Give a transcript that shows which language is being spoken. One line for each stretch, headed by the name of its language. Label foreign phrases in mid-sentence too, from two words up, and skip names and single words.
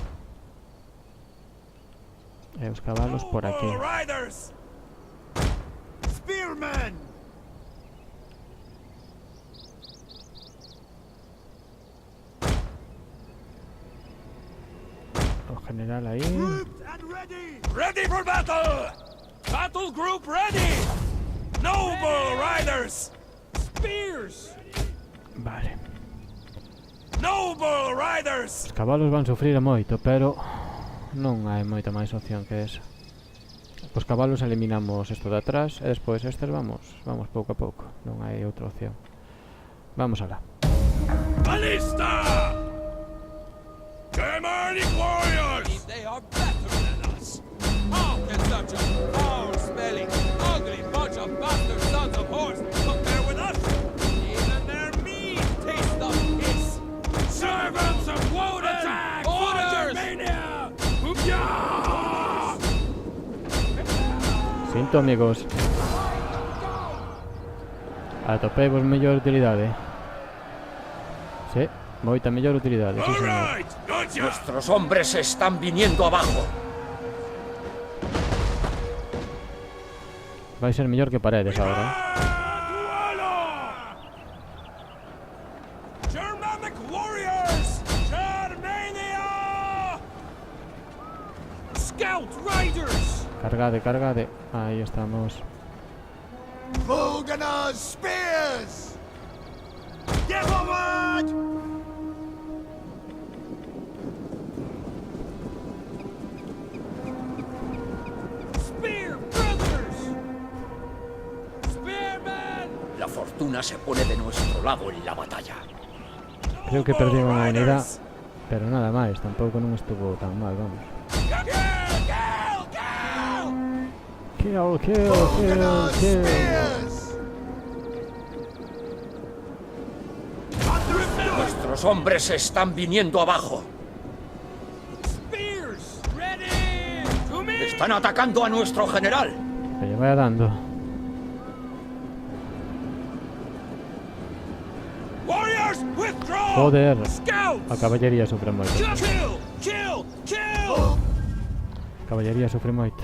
Galician: E os cabalos por aquí.
English: Riders. Spearmen.
Galician: O general aí.
English: Ready for battle. Battle group ready. Noble riders. Spears.
Galician: Vale.
English: Noble riders!
Galician: Os cabalos van sufrir moito, pero non hai moita máis opción que esa. Os cabalos eliminamos isto de atrás e despois estes vamos pouco a pouco. Non hai outra opción. Vamos alá.
English: Ballista! Germanic warriors! They are better than us. How can such a foul-smelling, ugly bunch of bastard sons of whores compare with us? Even their meat tastes of piss. Servants of Woden! Attack! Orders!
Galician: Sinto, amigos. Atopemos mellor utilidade. Sí, moita mellor utilidade,
Spanish: sí, señor. Nuestros hombres están viniendo abajo.
Galician: Vai ser mellor que paredes agora.
English: Germanic warriors! Germania! Scout riders!
Galician: Cargade, cargade. Aí estamos.
English: Vulgan's spears! Get forward! Spear brothers! Spearmen!
Spanish: La fortuna se pone de nuestro lado en la batalla.
Galician: Creo que perdí unha unidade, pero nada máis, tampouco non estuvo tan mal, vamos.
English: Kill, kill, kill, kill.
Spanish: Nuestros hombres están viniendo abajo.
English: Spears! Ready! To me!
Spanish: Están atacando a nuestro general.
Galician: Que lle vaya dando.
English: Warriors, withdraw!
Spanish: Joder,
English: Scouts!
Galician: a caballería sufre moito.
English: Kill! Kill! Kill!
Galician: A caballería sufre moito.